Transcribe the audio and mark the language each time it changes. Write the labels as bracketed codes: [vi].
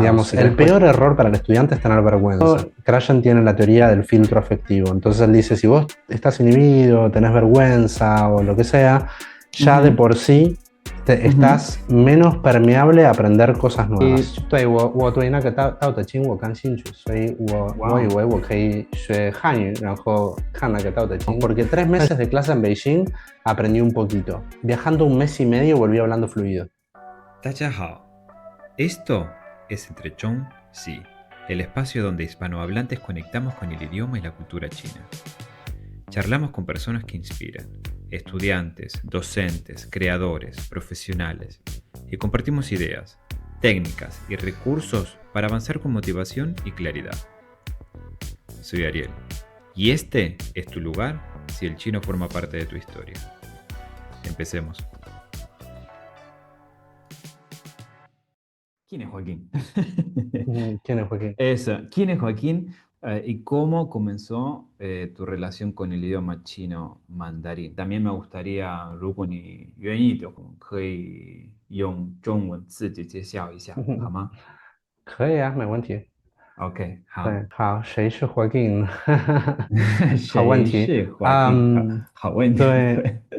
[es] Digamos, y el después... peor error para el estudiante es tener vergüenza. Krashen tiene la teoría del filtro afectivo. Entonces él dice, si vos estás inhibido, tenés vergüenza o lo que sea, ya de Ujú, por sí ujú. estás menos permeable a aprender cosas nuevas. Wow. [zh] 对我对那个道德经我感兴趣，所以我以为我可以学汉语，然后看那个道德经。 [es] porque 3 meses de clase en Beijing aprendí un poquito. Viajando un mes y medio volví hablando fluido. [zh] 大家好, [es] esto es Entre Chong, sí, el espacio donde hispanohablantes conectamos con el idioma y la cultura china. Charlamos con personas que inspiran, estudiantes, docentes, creadores, profesionales, y compartimos ideas, técnicas y recursos para avanzar con motivación y claridad. Soy Ariel, y este es tu lugar si el chino forma parte de tu historia. Empecemos. ¿Quién es Joaquín? ¿Quién fue aquí? Eso, ¿quién es Joaquín? ¿Y cómo comenzó tu relación con el idioma chino mandarín? También me gustaría, [zh] 如果你愿意的话，可以用中文自己介绍一下，好吗？可以啊，没问题。 OK，好，对，好，谁是 Joaquín？好问题。谁是 Joaquín？ 好，嗯，好问题，对，